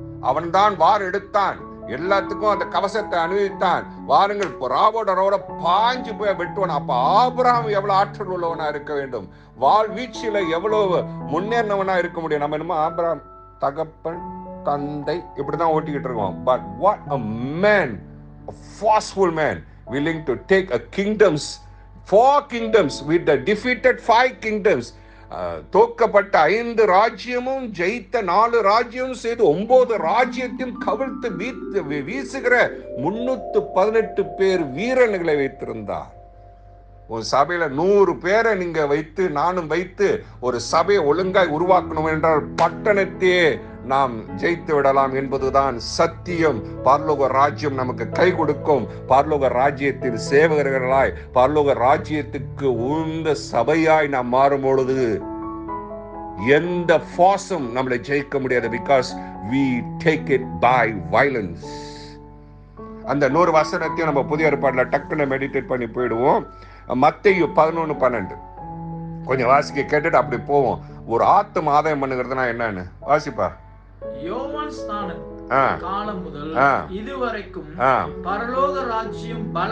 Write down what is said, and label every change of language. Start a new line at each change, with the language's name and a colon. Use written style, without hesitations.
Tamil: அவன் தான் வார் எடுத்தான், எல்லாத்துக்கும் அந்த கவசத்தை அணிவித்தான். வாருங்கள் ராவோட பாஞ்சு போய் வெட்டுவான். அப்ப ஆபிரகாம் எவ்வளவு ஆற்றல் உள்ளவனா இருக்க வேண்டும், வாழ் வீச்சில எவ்வளவு முன்னேறினவனா இருக்க முடியும். நம்ம என்னமோ ஆபிரகாம் தகப்பன் தந்தை இப்படிதான் ஓட்டிக்கிட்டு இருக்கோம்.
English: But what a man, a forceful man, willing to take a kingdoms, 4 kingdoms with the defeated 5 kingdoms.
Tamil: தோக்கப்பட்ட 5 ராஜ்யமும் ஜெயித்த 4 ராஜ்யம் செய்து 9 ராஜ்யத்தையும் கவிழ்த்து வீசுகிற 318 பேர் வீரர்களை வைத்திருந்தார். ஒரு சபையில 100 பேரை நீங்க வைத்து நானும் வைத்து ஒரு சபையை ஒழுங்காய் உருவாக்கணும் என்றால் பட்டணத்தையே நாம் ஜெயித்து விடலாம் என்பதுதான் சத்தியம். பரலோக ராஜ்யம் நமக்கு கை கொடுக்கும். பரலோக ராஜ்யத்தின் சேவகர்களாய் பரலோக ராஜ்யத்துக்கு உந்த சபையாய் நாம் மாறும் பொழுது எந்த ஃபாஸும் நம்மளை ஜெயிக்க முடியாது.
English: Because we take it by violence.
Tamil: அந்த 100 வசனத்தையும் நம்ம புதிய ஏற்பாடுல டக்குன்னு மெடிடேட் பண்ணி போயிடுவோம். மத்தேயு 11:12 கொஞ்சம் வாசிக்க கேட்டுட்டு அப்படி போவோம். ஒரு ஆத்தும ஆதாயம் பண்ணுகிறதுனா என்னன்னு வாசிப்பா. யோவான் ஸ்நானன் காலம் முதல் இதுவரைக்கும் பரலோக ராஜ்யம்